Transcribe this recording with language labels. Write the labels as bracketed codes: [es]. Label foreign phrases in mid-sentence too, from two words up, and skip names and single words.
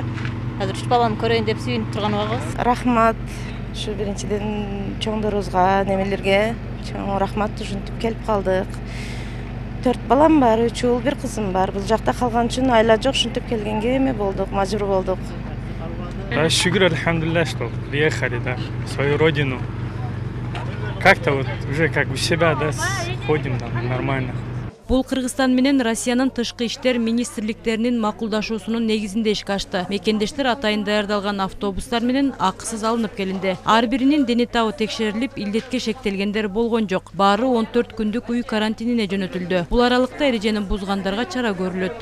[ky] Азыр 3 баламды көрөйүн деп сүйүнүп турган убагыбыз. Рахмат. Ушу биринчиден чоңдорубузга, немелерге чоң рахмат, ушинтип келип калдык. 4 балам бар, 3 уул, 1 кызым бар. Бул жакта калган үчүн айла жок, ушинтип келгенге эме болдук, мажбур болдук. Да, шүгүр, [ru] альхамдулилля, что приехали, да, в свою родину. Как-то вот уже как у себя, да, ходим там нормально. [ky] Бул Кыргызстан менен Россиянын тышкы иштер министрликтеринин макулдашуусунун негизинде ишке ашты. Мекендештер атайын даярдалган автобустар менен акысыз алынып келинди. Ар биринин дени табы текшерилип, илдетке шектелгендер болгон жок. Баары 14 күндүк үй карантинине жөнөтүлдү. Бул аралыкта эрежени бузгандарга чара көрүлөт.